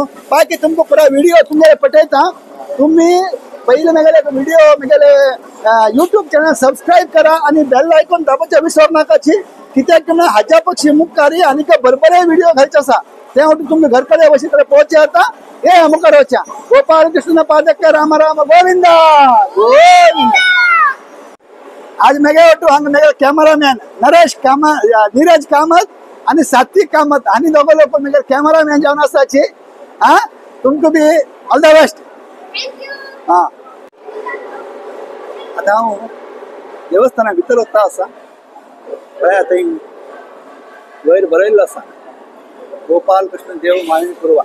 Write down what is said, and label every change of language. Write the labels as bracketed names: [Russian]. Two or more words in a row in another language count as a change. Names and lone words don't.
[Konkani] बाकी तुमकां पुरा व्हिडिओ तुमगेले पठयता। तुम्ही पहिले म्हगेले व्हिडिओ म्हगेले यूट्यूब चॅनल सबस्क्राईब करा आणि बेल आयकॉन दाबोवचें विसरू नाकाची, कित्याक तुमी हाज्या पक्षी मुखारी आनी बरे व्हिडिओ घालचे आसा ते तुमकां घरकडे बशी तरे पळोवचे येता। हे मुखार वचया। गोपाळ कृष्ण पादक राम राम गोविंदा गोविंद। आज मेगे वाटू हांगा मेगे कॅमेरामॅन नीरज कामत आणि सात्विक कामत आणि दोघं लोक मेगे कॅमेरामॅन जावन आसाची। हा तुमकां [English] be all the best. [Konkani] हा आता हांव देवस्थाना भितर वता आसा पळय थंय वयर बरयल्लो आसा गोपाल कृष्ण देव माविनी कुरवा।